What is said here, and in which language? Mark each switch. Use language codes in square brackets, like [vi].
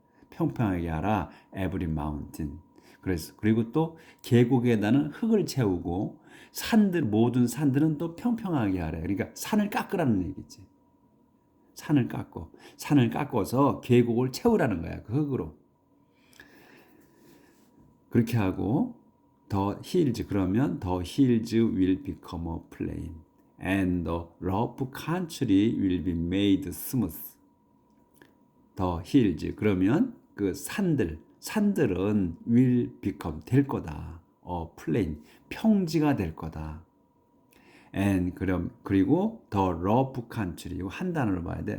[ko] 평평하게 하라. [en] every mountain. [ko] 그리고 또 계곡에다는 흙을 채우고 모든 산들은 또 평평하게 하라. 그러니까 산을 깎으라는 얘기지. 산을 깎아서 계곡을 채우라는 거야. 그 흙으로. 그렇게 하고 [en] the hills, [ko] 그러면 [en] the hills will become a plain and the rough country will be made smooth. the hills, [ko] 그러면 그 산들은 [en] will become, [ko] 될 거다. [en] a plain, [ko] 평지가 될 거다. and 그리고 [en] the rough country, [ko] 이거 한 단어로 봐야 돼.